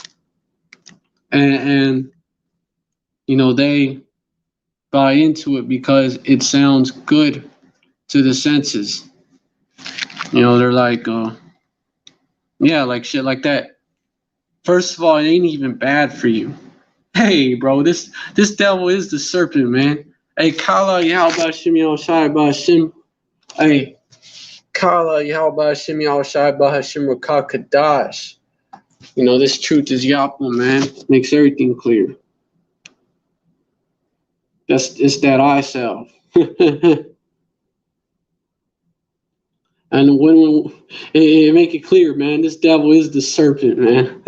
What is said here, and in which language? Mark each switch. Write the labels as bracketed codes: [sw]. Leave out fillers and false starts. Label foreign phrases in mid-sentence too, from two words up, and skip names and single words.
[en] And they buy into it because it sounds good to the senses. They're like, yeah, like shit like that. First of all, it ain't even bad for you. Hey, bro, this devil is the serpent, man. Hey, Kala Yahba Shim Shai Bashim. Hey, Kala Yahba Shim Shai Bashim Rakakadash. This truth is Yapma, man. Makes everything clear. It's that I self. And when it make it clear, man, this devil is the serpent, man.